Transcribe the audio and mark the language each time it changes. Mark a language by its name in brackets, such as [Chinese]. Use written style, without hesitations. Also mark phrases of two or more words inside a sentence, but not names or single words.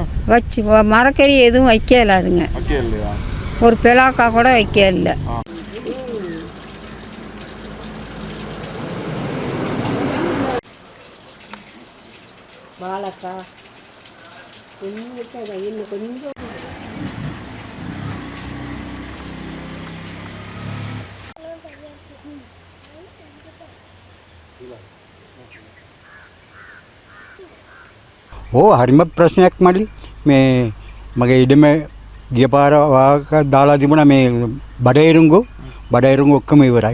[Tamil] வச்சு மரக்கறி எதுவும் வைக்க இயலாதுங்க. ஒரு பிளாக்கா கூட வைக்க இல்லை. வாழைக்கா இன்னும் கொஞ்சம் [Sinhala] හරිම ප්‍රශ්නයක් මල්ලි. මේ මගේ ඉඩම ගිය පාර වාහක දාලා තිබුණා මේ බඩයිරුංගු ඔක්කොම ඉවරයි.